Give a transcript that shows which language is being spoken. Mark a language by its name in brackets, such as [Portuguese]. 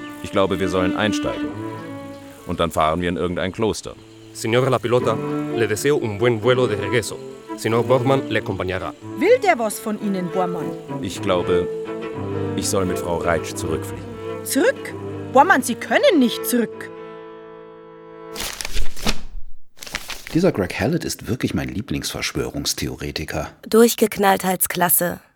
[German] Ich glaube, wir sollen einsteigen. Und dann fahren wir in irgendein Kloster. [Spanish] Signora La Pilota, le deseo un buen vuelo de regreso. Signor Bormann le acompañará. [German] Will der was von Ihnen, Bormann? Ich glaube, ich soll mit Frau Reitsch zurückfliegen. Zurück? Bormann, Sie können nicht zurück. Dieser Greg Hallett ist wirklich mein Lieblingsverschwörungstheoretiker. Durchgeknalltheitsklasse.